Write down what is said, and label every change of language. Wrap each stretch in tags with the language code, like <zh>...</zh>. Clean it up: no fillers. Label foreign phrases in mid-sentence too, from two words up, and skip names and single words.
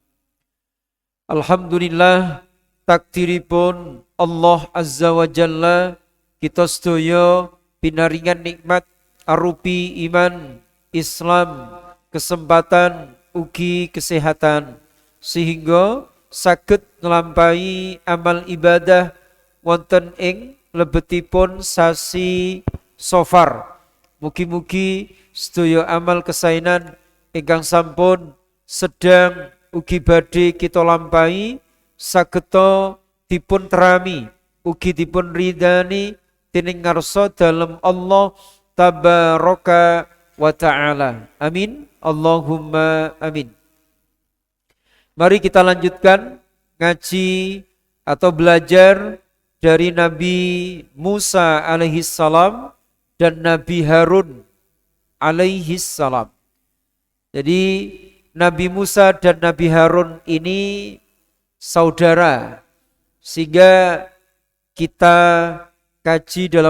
<jv>Alhamdulillah, takdiripun Allah</jv> <ar>azza wa jalla,</ar> <jv>kita sedaya pinaringan nikmat arupi iman, Islam, kesempatan ugi kesehatan, sehingga saged nglampahi amal ibadah wonten ing lebetipun sasi Safar. Mugi-mugi sedaya amal kesainan ingkang sampun sedang ugi badhe kita lampahi sageta dipun terami ugi dipun ridani dening ngarsa dalem Allah</jv> <ar>tabaraka wa ta'ala. Amin. Allahumma amin.</ar> <id>Mari kita lanjutkan ngaji atau belajar dari Nabi Musa</id> <ar>alaihi salam</ar> <id>dan Nabi Harun</id> <ar>alaihi salam.</ar> <id>Jadi Nabi Musa dan Nabi Harun ini saudara, sehingga kita kaji dalam</id>